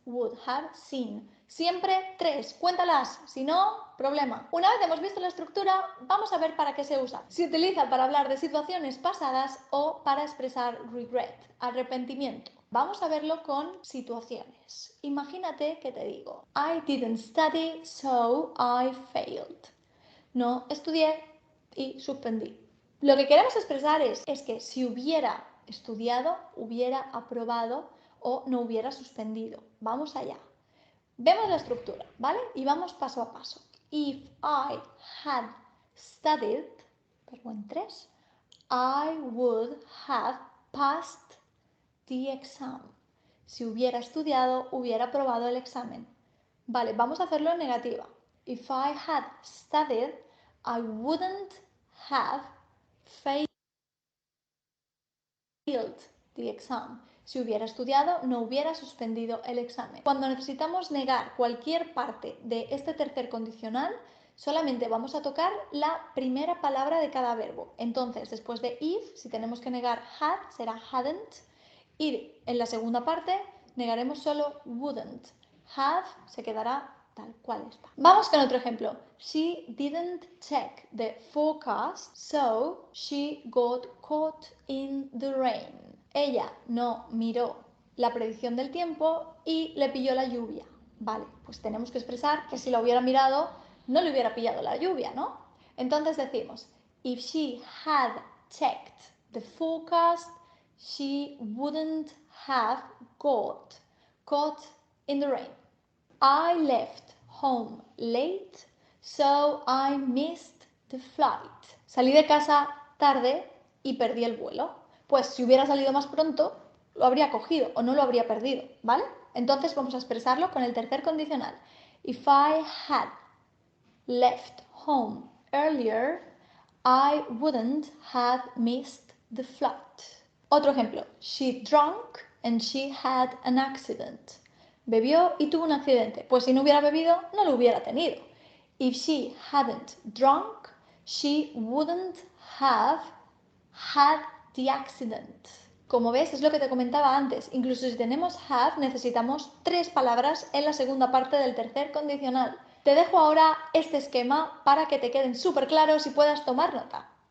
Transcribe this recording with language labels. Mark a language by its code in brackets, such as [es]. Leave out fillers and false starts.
[en] Would have seen. [es] Siempre 3. Cuéntalas, si no, problema. Una vez hemos visto la estructura, vamos a ver para qué se usa. Se utiliza para hablar de situaciones pasadas o para expresar regret, arrepentimiento. Vamos a verlo con situaciones. Imagínate que te digo, [en] I didn't study, so I failed. [es] No estudié y suspendí. Lo que queremos expresar es que si hubiera estudiado, hubiera aprobado o no hubiera suspendido. Vamos allá. Vemos la estructura, ¿vale? Y vamos paso a paso. [en] If I had studied, [es] verbo en 3, [en] I would have passed the exam. [es] Si hubiera estudiado, hubiera aprobado el examen. Vale, vamos a hacerlo en negativa. [en] If I had studied, I wouldn't have failed the exam. [es] Si hubiera estudiado, no hubiera suspendido el examen. Cuando necesitamos negar cualquier parte de este tercer condicional, solamente vamos a tocar la primera palabra de cada verbo. Entonces, después de if, si tenemos que negar had, será hadn't. Y en la segunda parte, negaremos solo wouldn't. Have se quedará tal cual está. Vamos con otro ejemplo. [en] She didn't check the forecast, so she got caught in the rain. [es] Ella no miró la predicción del tiempo y le pilló la lluvia. Vale, pues tenemos que expresar que si la hubiera mirado, no le hubiera pillado la lluvia, ¿no? Entonces decimos, [en] if she had checked the forecast, she wouldn't have got caught in the rain. I left home late, so I missed the flight. [es] Salí de casa tarde y perdí el vuelo. Pues si hubiera salido más pronto, lo habría cogido o no lo habría perdido, ¿vale? Entonces vamos a expresarlo con el tercer condicional. [en] If I had left home earlier, I wouldn't have missed the flight. [es] Otro ejemplo. [en] She drank and she had an accident. [es] Bebió y tuvo un accidente. Pues si no hubiera bebido, no lo hubiera tenido. [en] If she hadn't drunk, she wouldn't have had the accident. [es] Como ves, es lo que te comentaba antes. Incluso si tenemos have, necesitamos 3 palabras en la segunda parte del tercer condicional. Te dejo ahora este esquema para que te queden súper claros y puedas tomar nota.